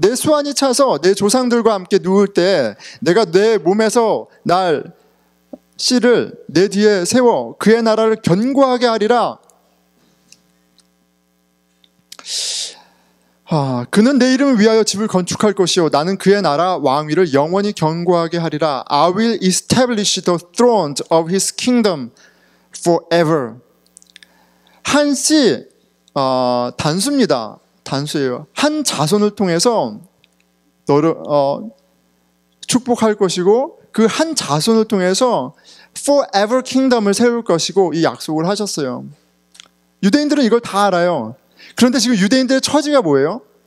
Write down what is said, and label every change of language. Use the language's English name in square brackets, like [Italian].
[Korean] 내 수완이 차서 내 조상들과 함께 누울 때 내가 내 몸에서 날 씨를 내 뒤에 세워 그의 나라를 견고하게 하리라. 그는 내 이름을 위하여 집을 건축할 것이요 나는 그의 나라 왕위를 영원히 견고하게 하리라. [English] I will establish the thrones of his kingdom forever. [Korean] 한 씨, 단수입니다. 단수예요. 한 자손을 통해서 너를 축복할 것이고 그 한 자손을 통해서 [English] forever kingdom [Korean] 을 세울 것이고, 이 약속을 하셨어요. 유대인들은 이걸 다 알아요. 그런데 지금 유대인들의 처지가 뭐예요?